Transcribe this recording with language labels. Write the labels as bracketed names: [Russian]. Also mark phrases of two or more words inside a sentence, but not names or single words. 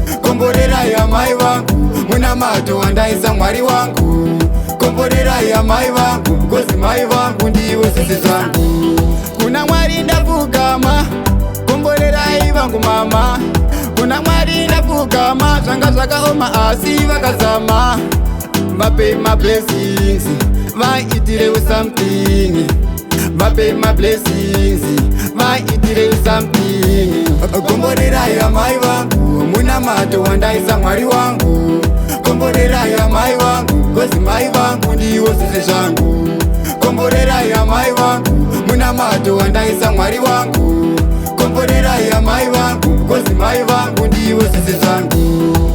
[Shona] Gomborerai amai vangu, muna mato wandaisa Mwari wangu. Gomborerai amai vangu, kozi mai vangu ndivo zvese zvangu. Kuna Mwari ndapfugama, komborerai vangu mama. Kuna Mwari ndapfugama, zvanga zvakaoma asi vakazama. Vape [English] my blessings, [Shona] vaitirewo something. Vape [English] my blessings, [Shona] vaitirewo something. Komborerai amai vangu, munamato wandaisa Mwari wangu. Komborerai amai vangu, kozi mai vangu ndivo zvese zvangu. Komborerai amai vangu, munamato wandaisa Mwari wangu. Komborerai amai vangu, kozi mai vangu ndivo zvese zvangu.